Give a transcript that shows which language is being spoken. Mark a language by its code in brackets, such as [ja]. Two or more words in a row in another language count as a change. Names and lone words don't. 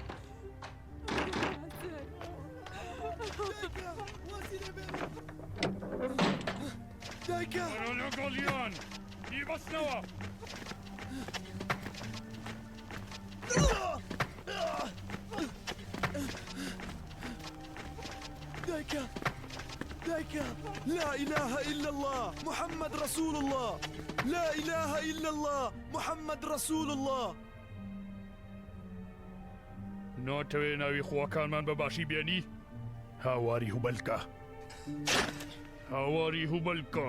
[ckb] دایکە وەرە لەگەڵیان دیبەستنەوە. دایکە دایکە [ar] لا إله إلا الله محمد رسول الله لا إله إلا الله محمد رسول الله. [ckb] ناتەوێ ناوی خواکانمان بەباشی بێنی؟ هاواری هوبەلکە هاواری هوبەلکە.